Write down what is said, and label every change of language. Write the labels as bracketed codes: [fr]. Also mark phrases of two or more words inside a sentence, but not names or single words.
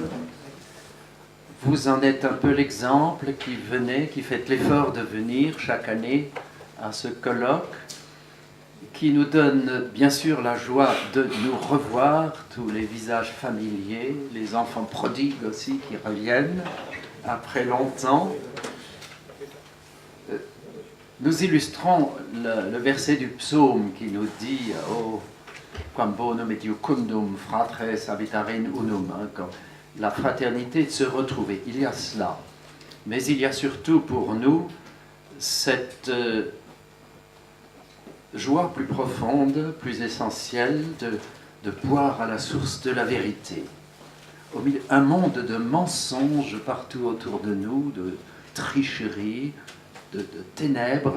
[fr] Vous en êtes un peu l'exemple qui faites l'effort de venir chaque année à ce colloque, qui nous donne bien sûr la joie de nous revoir, tous les visages familiers, les enfants prodigues aussi qui reviennent après longtemps. Nous illustrons le verset du psaume qui nous dit « [la] Oh, quam bonum et iucundum fratres habitare in unum [fr] » la fraternité de se retrouver. Il y a cela. Mais il y a surtout pour nous cette joie plus profonde, plus essentielle de boire à la source de la vérité. Au milieu, un monde de mensonges partout autour de nous, de tricheries, de ténèbres.